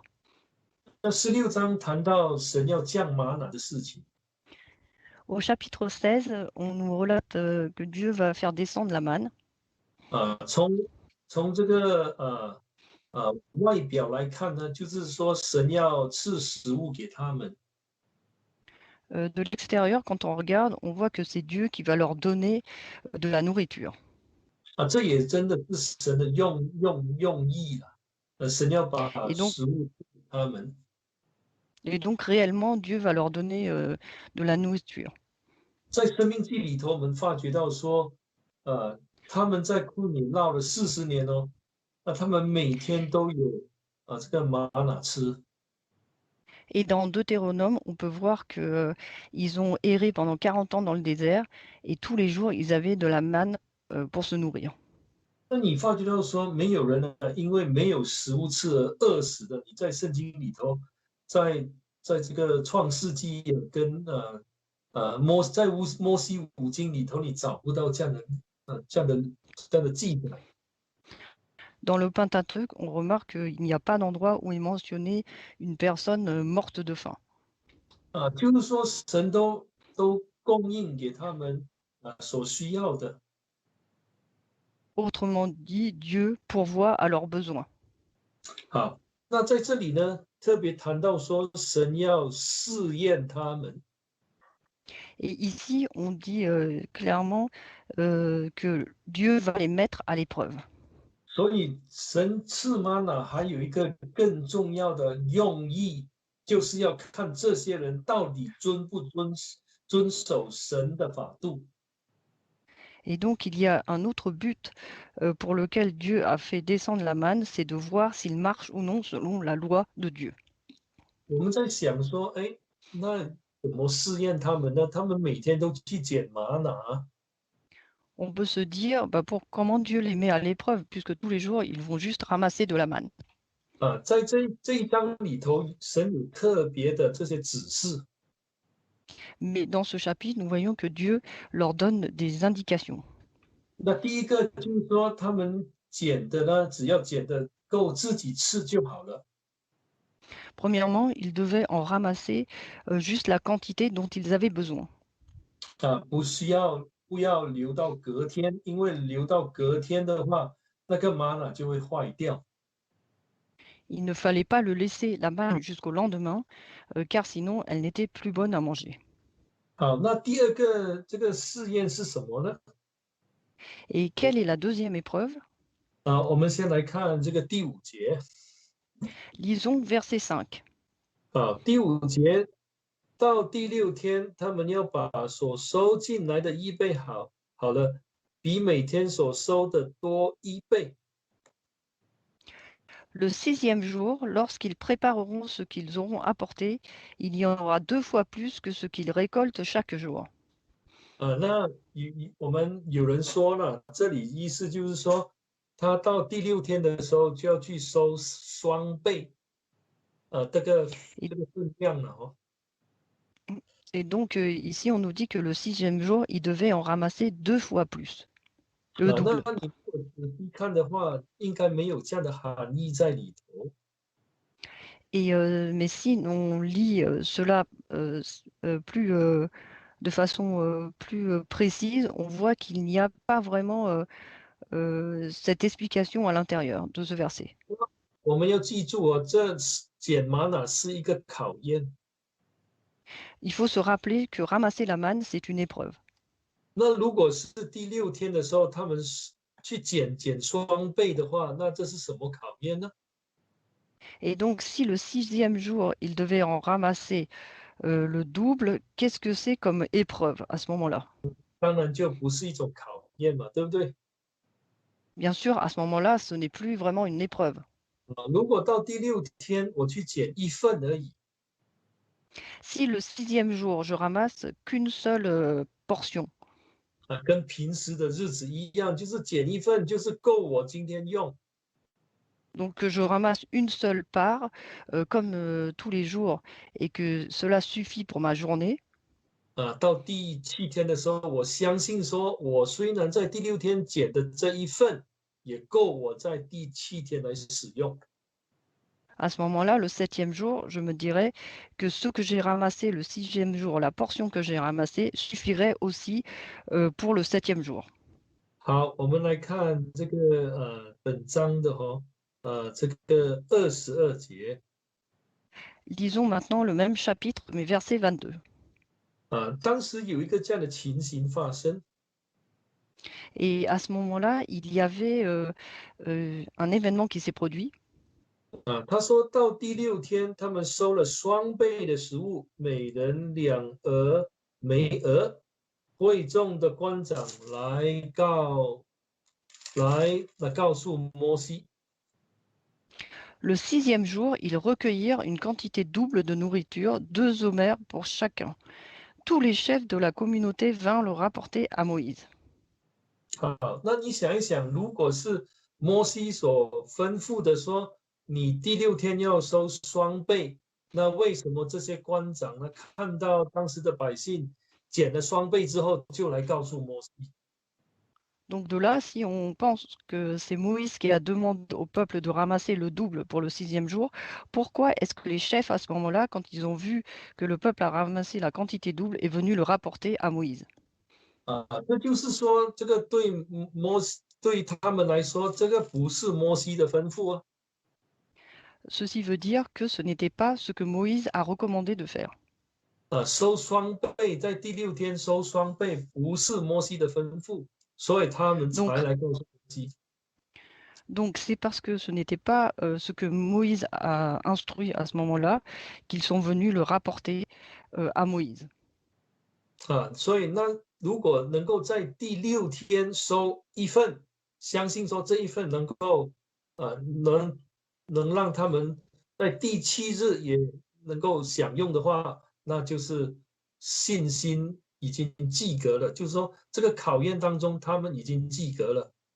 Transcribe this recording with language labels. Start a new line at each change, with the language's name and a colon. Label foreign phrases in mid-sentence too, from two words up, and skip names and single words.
Chinese: 那16章谈到神要降玛拿的事情。
French: Au chapitre 16, on nous relate que Dieu va faire descendre la manne.
Chinese: 从这个外表来看呢，就是说神要赐食物给他们。
French: De l'extérieur, quand on regarde, on voit que c'est Dieu qui va leur donner de la nourriture.
Chinese: 这也真的是神的用意了。神要把食物给他们。
French: Et donc réellement, Dieu va leur donner de la nourriture.
Chinese: 在生命记里头，我们发觉到说，他们在库里闹了40年哦，那他们每天都有这个玛拿吃。
French: Et dans Deutéronome, on peut voir que ils ont erré pendant 40 ans dans le désert et tous les jours, ils avaient de la manne pour se nourrir.
Chinese: 那你发觉到说，没有人因为没有食物吃而饿死的。你在圣经里头，在这个创世纪跟摩西五经里头，你找不到这样的记载。
French: Dans le Pentateuque, on remarque qu'il n'y a pas d'endroit où est mentionné une personne morte de faim.
Chinese: 就是说神都供应给他们所需要的。
French: Autrement dit, Dieu pourvoit à leurs besoins.
Chinese: 好，那在这里呢，特别谈到说神要试验他们。
French: Et ici, on dit clairement que Dieu va les mettre à l'épreuve.
Chinese: 所以神赐玛拿还有一个更重要的用意，就是要看这些人到底遵守神的法度。
French: Et donc, il y a un autre but pour lequel Dieu a fait descendre la manne, c'est de voir s'ils marchent ou non selon la loi de Dieu.
Chinese: 我们在想说，哎，那怎么试验他们呢？他们每天都去捡玛拿。
French: On peut se dire, bah, comment Dieu les met à l'épreuve, puisque tous les jours, ils vont juste ramasser de la manne.
Chinese: 在这一章里头，神有特别的这些指示。
French: Mais dans ce chapitre, nous voyons que Dieu leur donne des indications.
Chinese: 那第一个就是说，他们捡的呢，只要捡的够自己吃就好了。
French: Premièrement, ils devaient en ramasser juste la quantité dont ils avaient besoin.
Chinese: 不要留到隔天，因为留到隔天的话，那个玛瑙就会坏掉。
French: Il ne fallait pas le laisser la manne jusqu'au lendemain, car sinon elle n'était plus bonne à manger.
Chinese: 好，那第二个这个试验是什么呢？
French: Et quelle est la deuxième épreuve?
Chinese: 我们先来看这个第五节。
French: Lisons verset 5.
Chinese: 第五节到第六天，他们要把所收进来的1倍好了，比每天所收的多1倍。
French: Le 6e jour, lorsqu'ils prépareront ce qu'ils auront apporté, il y en aura 2 fois plus que ce qu'ils récoltent chaque jour.
Chinese: 那我们有人说了，这里意思就是说，他到第6天的时候就要去收双倍，这个分量了哦。
French: Et donc ici, on nous dit que le 6e jour, ils devaient en ramasser 2 fois plus, le
Chinese: 那
French: double.
Chinese: 你如果仔细看的话，应该没有这样的含义在里头。
French: Et mais si on lit cela plus de façon plus précise, on voit qu'il n'y a pas vraiment cette explication à l'intérieur de ce verset.
Chinese: 我们要记住哦，这捡玛瑙是一个考验。
French: Il faut se rappeler que ramasser la manne, c'est une épreuve.
Chinese: 那如果是第6天的时候，他们去捡双倍的话，那这是什么考验呢？
French: Et donc, si le 6e jour, il devait en ramasser le double, qu'est-ce que c'est comme épreuve à ce moment-là?
Chinese: 当然就不是一种考验嘛，对不对？
French: Bien sûr, à ce moment-là, ce n'est plus vraiment une épreuve.
Chinese: 如果到第6天我去捡1份而已，
French: Si le 6e jour, je ramasse qu'une seule portion,
Chinese: 跟平时的日子一样，就是捡1份就是够我今天用。
French: donc que je ramasse une seule part, comme tous les jours, et que cela suffit pour ma journée,
Chinese: 到第7天的时候，我相信说，我虽然在第6天捡的这一份，也够我在第7天来使用。
French: à ce moment-là, le 7e jour, je me dirais que ce que j'ai ramassé le 6e jour, la portion que j'ai ramassée, suffirait aussi pour le 7e jour.
Chinese: 好，我们来看这个本章的这个22节。
French: Lisons maintenant le même chapitre, mais verset 22.
Chinese: 当时有一个这样的情形发生。
French: Et à ce moment-là, il y avait un événement qui s'est produit.
Chinese: 他说到第6天，他们收了双倍的食物，每人2俄梅俄。会众的官长来告诉摩西。
French: Le 6e jour, ils recueillirent une quantité double de nourriture, 2 homères pour chacun. Tous les chefs de la communauté vinrent le rapporter à Moïse.
Chinese: 好，那你想一想，如果是摩西所吩咐的说，你第6天要收双倍，那为什么这些官长呢，看到当时的百姓减了双倍之后，就来告诉摩西？
French: Donc de là, si on pense que c'est Moïse qui a demandé au peuple de ramasser le double pour le 6e jour, pourquoi est-ce que les chefs, à ce moment-là, quand ils ont vu que le peuple a ramassé la quantité double, est venu le rapporter à Moïse?
Chinese: 这就是说，这个对他们来说，这个不是摩西的吩咐啊。
French: Ceci veut dire que ce n'était pas ce que Moïse a recommandé de faire.
Chinese: 收双倍，在第6天收双倍，不是摩西的吩咐，所以他们才
French: Donc,
Chinese: 来告诉摩西。
French: donc c'est parce que ce n'était pas ce que Moïse a instruit à ce moment-là qu'ils sont venus le rapporter à Moïse.
Chinese: 所以那如果能够在第6天收一份，相信说这一份能够能让他们在第7日也能够享用的话，那就是信心已经及格了，就是说这个考验当中他们已经及格了。